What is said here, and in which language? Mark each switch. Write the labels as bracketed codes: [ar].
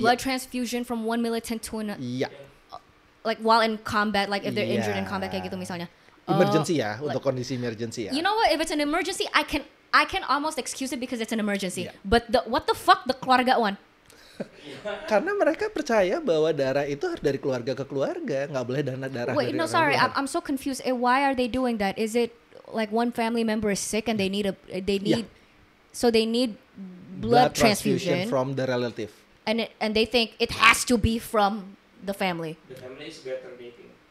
[en] blood transfusion from one militant to another. [id] Iya. [en] Like while in combat, like if they're [id] Iya. [en] injured in combat [id] kayak gitu misalnya. Emergency ya, [en] like- [id] untuk kondisi emergency ya. [en] You know what? If it's an emergency, I can almost excuse it because it's an emergency. Yeah. But what the fuck, the [id] keluarga [en] one? [id] Karena mereka percaya bahwa darah itu harus dari keluarga ke keluarga, nggak boleh darah [en] Wait, no, sorry, [id] luar. [en] I'm so confused. Why are they doing that? Is it like one family member is sick and they need so they need blood transfusion, from the relative. and they think it has to be from the family. The family is better dating.